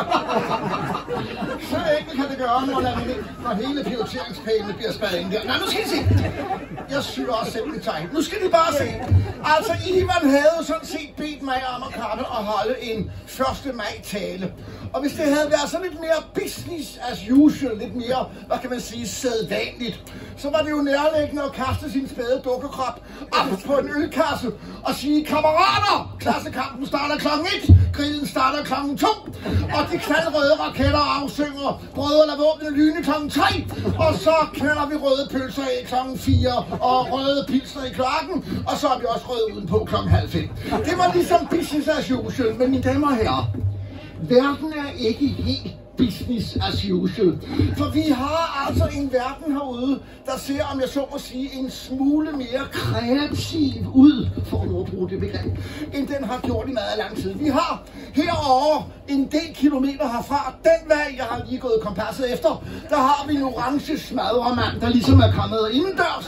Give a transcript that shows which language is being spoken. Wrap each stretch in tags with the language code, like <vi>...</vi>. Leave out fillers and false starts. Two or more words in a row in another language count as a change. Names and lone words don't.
<da>Så enkelt kan det gøre, når hele prioriteringspælene bliver spadet ind der. Nej, nu skal I se. Jeg syr også selv mit tegn. Nu skal I bare se. Altså, Ivan havde sådan set bedt mig om at komme og holde en 1. maj tale. Og hvis det havde været sådan lidt mere</da> <en>business as usual,</en> <da>lidt mere, hvad kan man sige, sædvanligt, så var det jo nærliggende at kaste sin spæde dukkekrop op på en ølkasse og sige, kammerater, klassekampen starter klokken 1, grillen starter klokken 2, og de knaldrøde raketter afsynger brødre våbne lyne klokken 3, og så knalder vi røde pølser af klokken 4, og røde pilsner i klokken, og så er vi også røde udenpå klokken 4:30. Det var ligesom</da> <en>business as usual,</en> <da>men mine damer og herrer, verden er ikke helt</da> <en>business as usual.</en> <da>For vi har altså en verden herude, der ser, om jeg så må sige, en smule mere kreativ ud, for at bruge det begreb, end den har gjort i meget lang tid. Vi har herovre en del kilometer herfra, den vej, jeg har lige gået kompasset efter, der har vi en orange smadremand, der ligesom er kommet indendørs.</da>